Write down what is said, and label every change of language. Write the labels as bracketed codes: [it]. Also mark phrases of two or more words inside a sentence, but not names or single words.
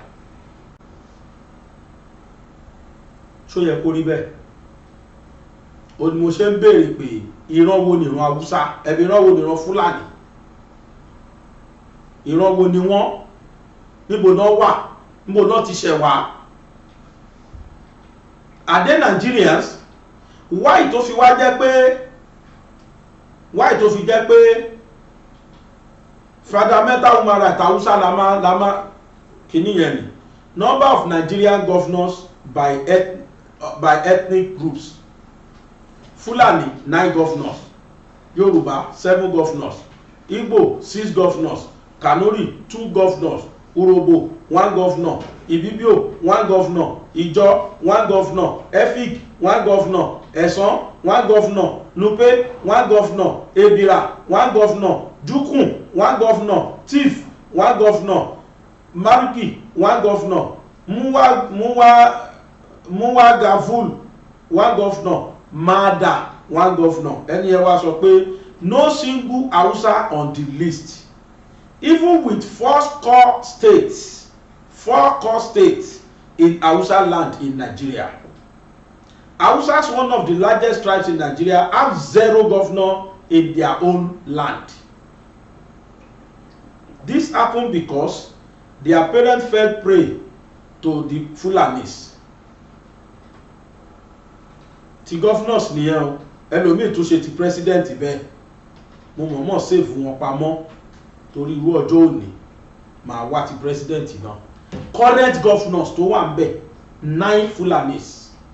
[yo] ṣó yẹ kó rí bẹ́ẹ̀ ó ní mo ṣe ń béèrè pé ìran wo ni ìran Haúsá ẹbí ìran wo ni ìran Fúlàní ìran wo ni wọ́n níbo náà wà níbo náà ti ṣẹ̀ wá [en] are they Nigerians why [yo] tó fi wá jẹ́ pé why tó fi jẹ́ pé [en] fundamental human rights Haúsá [yo] lama kìíní yẹn ni [en] number of Nigerian governors by ethnic groups Fulani 9 governors Yoruba 7 governors Igbo 6 governors Kanuri 2 governors Urhobo 1 governor Ibibio 1 governor Ijaw 1 governor Efik 1 governor Esan 1 governor Nupe 1 governor Ebira 1 governor Jukun 1 governor Tif 1 governor Mariki 1 governor Muwa Gaful 1 governor Mada 1 governor [yo] ẹni ẹ wá sọ pé [en] no single Hausa on the list even with 4 core states in Hausa land in Nigeria. Hausa is one of the largest tribes in Nigeria, have 0 governor in their own land. This happened because their parents fell prey to the Fulanis. [yo] Ti governors nìyẹn o, ẹlòmíì tún ṣe ti president bẹ́ẹ̀. Mo mọ̀ọ́mọ̀ save wọn pamọ́ torí irú ọjọ́ òní màá wá ti president náà. [en] Current governors [yo] tó wà ń bẹ̀ 9 Fulanis.